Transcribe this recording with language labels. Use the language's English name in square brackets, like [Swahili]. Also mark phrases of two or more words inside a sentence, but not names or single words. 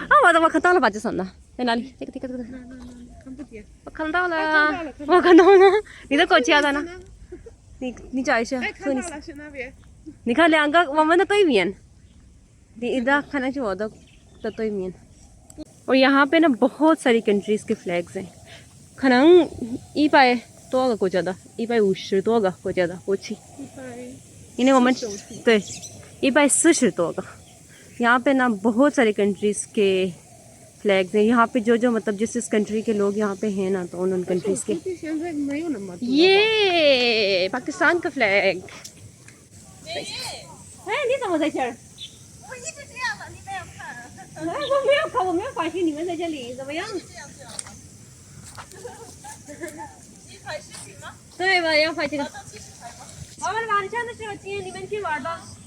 [Chinese] 啊，我看到了吧，这上的在哪里？这个。看不见。我看到了，我看到了。你的国家在哪？你找一下。哎，看到了，是那边。你看2个，我们的对面，你的看那是我的对面。 [Hindi] और यहाँ पे ना बहुत सारी कंट्रीज के फ्लैग्स हैं, [Chinese] 可能100多个国家的150多个国家的国旗，因为我们对140多个。 [Hindi] यहाँ पे ना बहुत सारी कंट्रीज के फ्लैग्स हैं। यहाँ पे जो मतलब जिस कंट्री के लोग यहाँ पे हैं ना, तो उन कंट्रीज के। ये पाकिस्तान का फ्लैग। [Chinese] 哎，你怎么在这儿？我一直这样的，你没有看。我没有看，我没有发现你们在这里，怎么样？你拍视频吗？对吧？要拍这个。我们晚上的时候接你们去玩的。